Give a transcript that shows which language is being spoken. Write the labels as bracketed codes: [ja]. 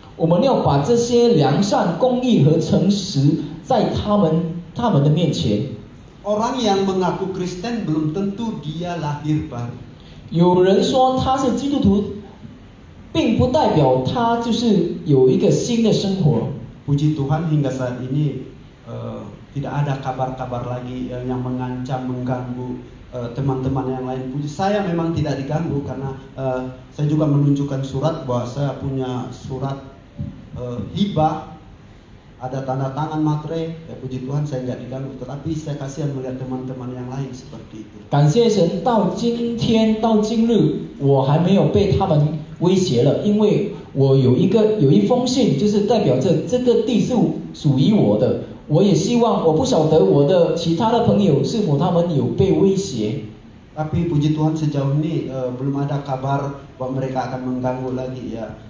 [zh] 我们要把这些良善、公义和诚实在他们的面前。 [id] Orang yang mengaku Kristen belum tentu dia lahir baru. [zh] 有人说他是基督徒，并不代表他就是有一个新的生活。 [id] Puji Tuhan hingga saat ini tidak ada kabar-kabar lagi yang mengancam, mengganggu teman-teman yang lain. Puji saya memang tidak diganggu karena saya juga menunjukkan surat bahwa saya punya surat hibah. Ada tanda tangan materai, ya puji Tuhan saya nggak diganggu, tetapi saya kasihan melihat teman-teman yang lain seperti itu. [zh] 感谢神，到今天到今日，我还没有被他们威胁了，因为我有一封信，就是代表着这个地是属于我的。我也希望，我不晓得我的其他的朋友是否他们有被威胁。 [id] Tapi puji Tuhan sejauh ini belum ada kabar bahwa mereka akan mengganggu lagi ya.